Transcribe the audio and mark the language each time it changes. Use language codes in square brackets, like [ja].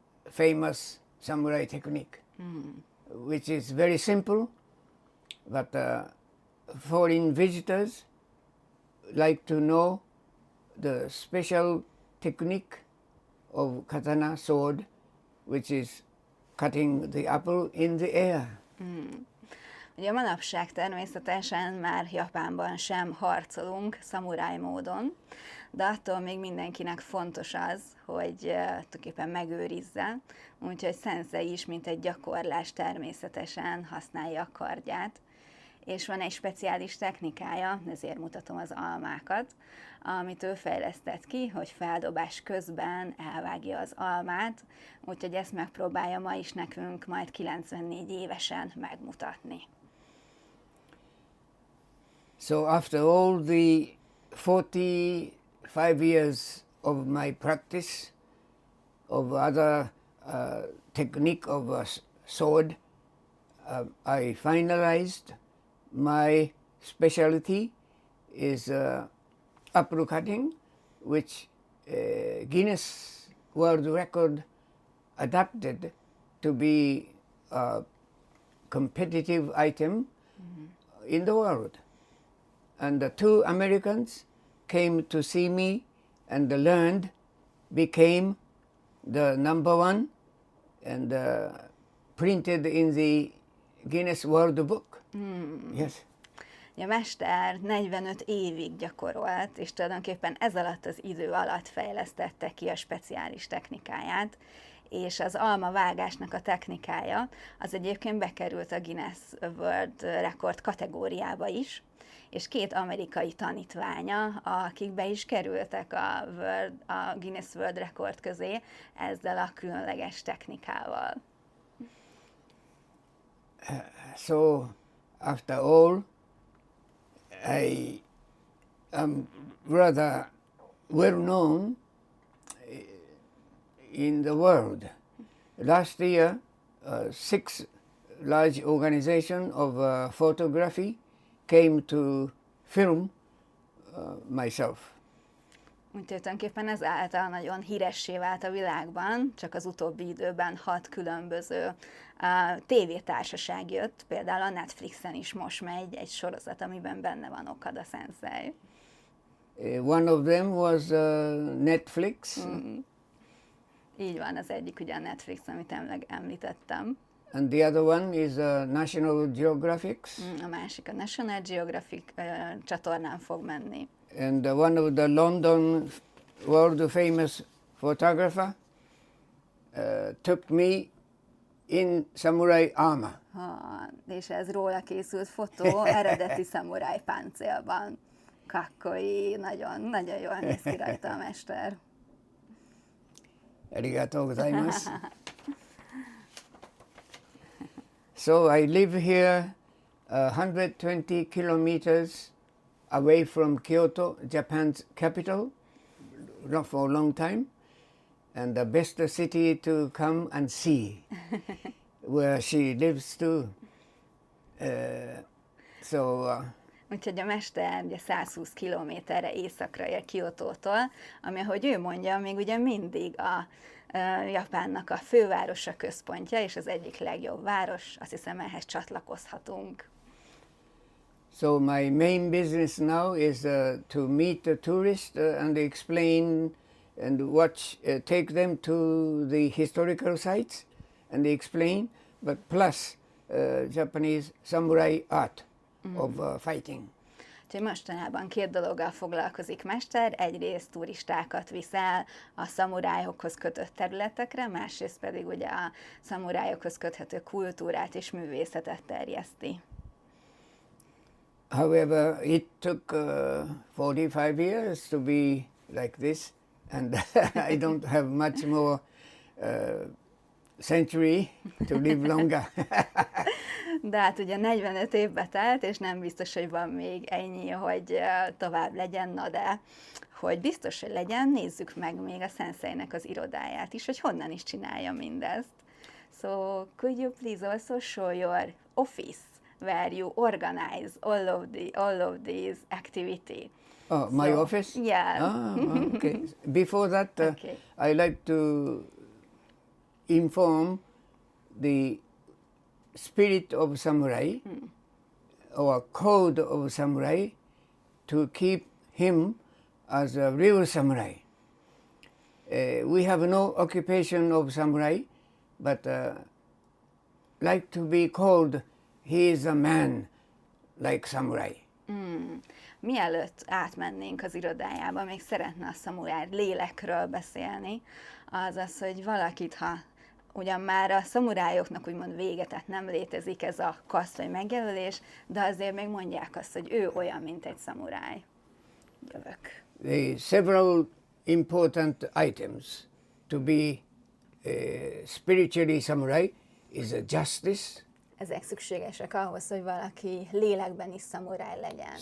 [en] famous samurai technique, which is very simple, but foreign visitors like to know the special technique of katana sword, which is cutting the apple in the air. [hu] Ugye manapság természetesen már Japánban sem harcolunk szamuráj módon, de attól még mindenkinek fontos az, hogy tulajdonképpen megőrizze, úgyhogy Sensei is, mint egy gyakorlás természetesen használja a kardját, és van egy speciális technikája, ezért mutatom az almákat, amit ő fejlesztett ki, hogy feldobás közben elvágja az almát, úgyhogy ezt megpróbálja ma is nekünk majd 94 évesen megmutatni. [en] So after all the 45 years of my practice of other technique of a sword, I finalized my specialty is apple cutting, which Guinness World Record adapted to be a competitive item in the world. And the two Americans came to see me and learned, became the number one, and printed in the Guinness World Book. Yes. [hu] A mester 45 évig gyakorolt, és tulajdonképpen ez alatt az idő alatt fejlesztette ki a speciális technikáját, és az almavágásnak a technikája az egyébként bekerült a Guinness World Record kategóriába is, és két amerikai tanítványa, akik be is kerültek a Guinness World Record közé ezzel a különleges technikával. [en] So after all, I am rather well known in the world. Last year, 6 large organizations of photography came to film myself. [hu] Úgyhogy tulajdonképpen ezáltal nagyon híressé vált a világban, csak az utóbbi időben 6 különböző tévétársaság jött, például a Netflixen is most megy egy sorozat, amiben benne van Okada Sensei. [en] One of them was Netflix. [hu] Így van, az egyik ugye a Netflix, amit említettem. [en] And the other one is National Geographic. [hu] A másik a National Geographic csatornán fog menni. [en] And one of the London world famous photographer took me in samurai armor. [hu] És ez róla készült fotó, eredeti szamuráj páncélban. [ja] Kakkoi, [hu] nagyon, nagyon jól néz ki rajta a mester. [ja] Arigatou gozaimasu. [en] So I live here 120 kilometers away from Kyoto, Japan's capital, for a long time, and the best city to come and see, where she lives too. [hu] Úgyhogy a mester ugye 120 kilométerre északra él Kiotótól, ami, ahogy ő mondja, még ugye mindig a Japánnak a fővárosa, központja, és az egyik legjobb város, azt hiszem ehhez csatlakozhatunk. [en] So my main business now is to meet the tourists and explain and watch, take them to the historical sites and explain, but plus Japanese samurai art of fighting. [hu] Úgyhogy mostanában 2 dologgal foglalkozik mester, egyrészt turistákat viszel a szamurájokhoz kötött területekre, másrészt pedig ugye a szamurájokhoz köthető kultúrát és művészetet terjeszti. [en] However, it took 45 years to be like this, and I don't have much more century to live longer. [hu] De hát ugye 45 évbe telt, és nem biztos, hogy van még ennyi, hogy tovább legyen, na de hogy biztos, hogy legyen, nézzük meg még a Senseinek az irodáját is, hogy honnan is csinálja mindezt. [en] So, could you please also show your office where you organize all of these activity? Oh, my So, office? yeah. Okay. Before that, Okay. I like to inform the spirit of samurai or code of samurai to keep him as a real samurai. We have no occupation of samurai, but like to be called, he is a man like samurai. [hu] Mielőtt átmennénk az irodájába, még szeretne a szamuráj lélekről beszélni, azaz, hogy valakit, ha ugyan már a szamurájoknak úgymond vége, tehát nem létezik ez a kaszt vagy megjelölés, de azért még mondják azt, hogy ő olyan, mint egy szamuráj. Jövök. [en] The several important items to be spiritually samurai is a justice, [hu] Ezek szükségesek ahhoz, hogy valaki lélekben is szamuráj legyen.